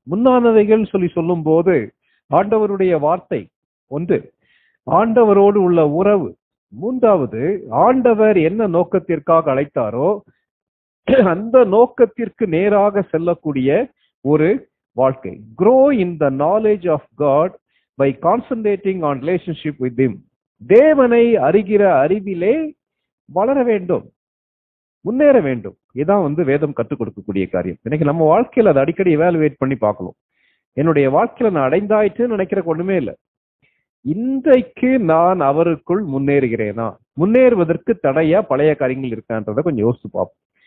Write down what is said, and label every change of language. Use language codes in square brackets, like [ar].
[ta] முன்னானவைகள் சொல்லி சொல்லும் போது ஆண்டவருடைய வார்த்தை ஒன்று, ஆண்டவரோடு உள்ள உறவு. மூன்றாவது, ஆண்டவர் என்ன நோக்கத்திற்காக அழைத்தாரோ அந்த நோக்கத்திற்கு நேராக செல்லக்கூடிய ஒரு வாழ்க்கை. [en] grow in the knowledge of God by concentrating on relationship with him. [ta] தேவனை அறிகிற அறிவிலே வளர வேண்டும். முன்னேற வேண்டும். இதான் வேதம் கற்றுக் கொடுக்கக்கூடிய காரியம். இன்னைக்கு நம்ம வாழ்க்கையில அதை அடிக்கடி எவாலுவேட் பண்ணி பார்க்கணும். என்னுடைய வாழ்க்கையில நான் அடைந்தாயிட்டுன்னு நினைக்கிற ஒண்ணுமே இல்லை. இன்றைக்கு நான் அவருக்குள் முன்னேறுகிறேனா, முன்னேறுவதற்கு தடையா பழைய காரியங்கள் இருக்கான்றதை கொஞ்சம் யோசிச்சு பார்ப்போம்.